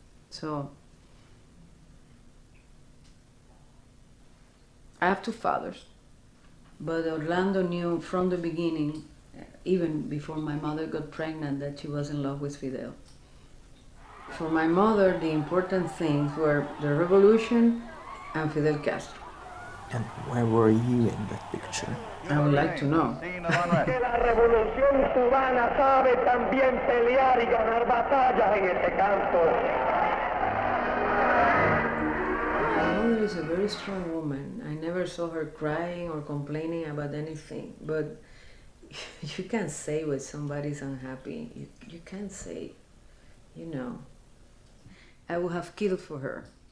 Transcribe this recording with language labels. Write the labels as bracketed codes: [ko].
[en] So, I have two fathers, but Orlando knew from the beginning, even before my mother got pregnant, that she was in love with Fidel. For my mother, the important things were the revolution and Fidel Castro. And where were you in that picture? I would like to know. [es] Que la revolución cubana sabe también pelear y ganar batallas en este campo. [en] My mother is a very strong woman. I never saw her crying or complaining about anything. But you can't say when somebody's unhappy. You can't say, you know. I would have killed for her.